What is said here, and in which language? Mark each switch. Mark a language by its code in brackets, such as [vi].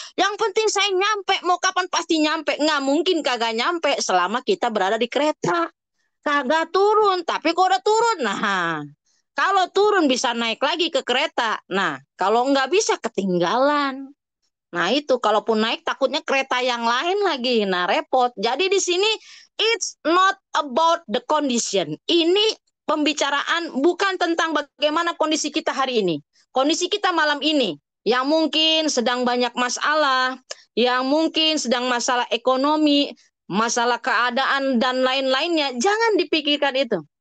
[id] Yang penting saya nyampe, mau kapan pasti nyampe. Nggak mungkin kagak nyampe selama kita berada di kereta. Kagak turun, tapi kok udah turun. Nah, kalau turun bisa naik lagi ke kereta. Nah, kalau nggak bisa ketinggalan. Nah itu, kalaupun naik takutnya kereta yang lain lagi. Nah repot. Jadi di sini [en] it's not about the condition. [id] Ini pembicaraan bukan tentang bagaimana kondisi kita hari ini. Kondisi kita malam ini yang mungkin sedang banyak masalah, yang mungkin sedang masalah ekonomi, masalah keadaan dan lain-lainnya, jangan dipikirkan itu.